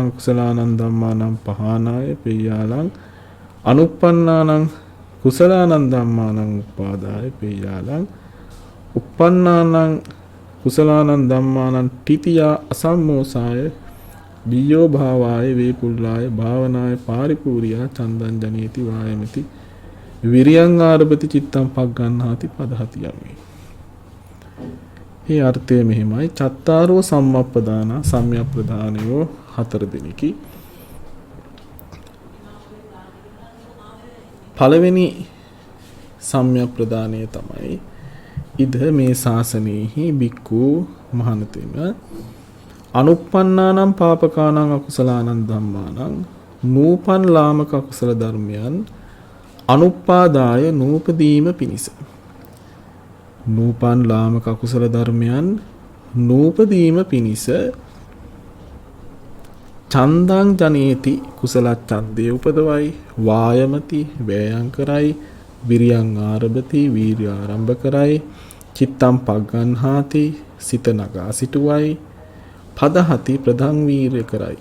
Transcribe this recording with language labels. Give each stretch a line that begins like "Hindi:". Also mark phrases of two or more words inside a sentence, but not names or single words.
Pali: කුසලානං ධම්මානං පහානාය පේයාලං අනුප්පන්නානං කුසලානං ධම්මානං උපාදාය පේයාලං uppannānaṁ කුසලානං ධම්මානං තිතියා අසම්මෝසාය බියෝ භාවාය වේපුල්ලාය භාවනාය පාරිපූර්යා චන්දං ජනේති වායමති විරියං ආරභති චිත්තං පග්ගණ්හාති පදහති යමි.
Sinhala: මේ අර්ථය මෙහිමයි.
Pali: චත්තාරෝ සම්මප්පදාන
Sinhala: සම්‍යක් ප්‍රදානයෝ 4 දෙනෙකි. පළවෙනි සම්‍යක් ප්‍රදානය තමයි ඉද මේ ශාසනයෙහි බික්ඛු මහණතෙම
Pali: අනුප්පන්නානම් පාපකානං අකුසලානං ධම්මානං
Sinhala: නූපන් ලාමක අකුසල ධර්මයන් අනුපාදාය නූපදීම පිණිස නූපන් ලාමක අකුසල ධර්මයන් නූපදීම පිණිස
Pali: චන්දං ජනේති
Sinhala: කුසල ඡන්දේ උපදවයි වායමති වෑයම් කරයි
Pali: විරියං ආරභති
Sinhala: වීර්ය ආරම්භ කරයි
Pali: චිත්තං පග්ගණ්හාති
Sinhala: සිත නගා සිටුවයි පදහති ප්‍රධං වීර්ය කරයි.